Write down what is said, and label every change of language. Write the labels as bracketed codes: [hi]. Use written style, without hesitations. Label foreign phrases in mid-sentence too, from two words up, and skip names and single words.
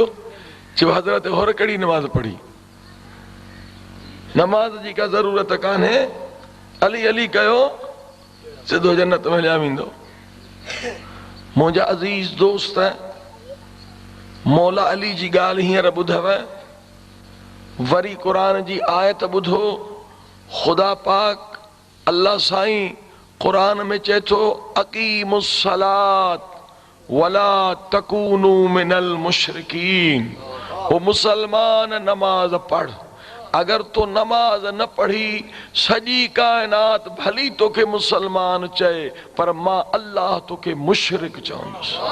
[sd] चयो हज़रत होर कहिड़ी नमाज पढ़ी? नमाज जी का ज़रूरत कान्हे, अली अली कयो सिधो जन्नत में हलिया वेंदो। मुंहिंजा अज़ीज़ दोस्त मौला अली जी ॻाल्हि हींअर ॿुधव, वरी क़ुरान जी आयत ॿुधो। ख़ुदा पाक अल्लाह साईं क़ुरान में चए थो [ar] أقيموا الصلاة ولا تكونوا من المشركين. [sd] ओ मुसलमान नमाज पढ़, अगर तो नमाज न पढ़ी सॼी कायनात भली तोखे मुसलमान चए, पर मां अल्लाह तोखे मुशरिक चवंदुसि।